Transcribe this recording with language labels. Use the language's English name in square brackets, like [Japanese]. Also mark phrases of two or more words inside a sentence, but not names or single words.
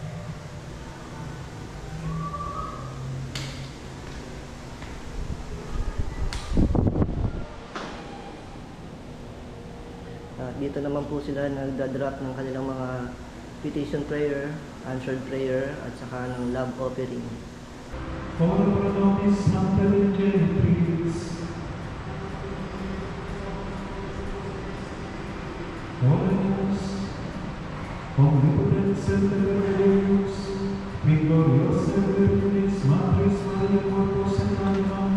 [Filipino] At dito naman po sila nagdadrop ng kanilang mga [English] petition prayer, answered prayer, [Filipino] at saka ng [English] love offering. [Latin] Omnipotens et Deus, gloriosa Virginis Maris Maria Corpus et Anima,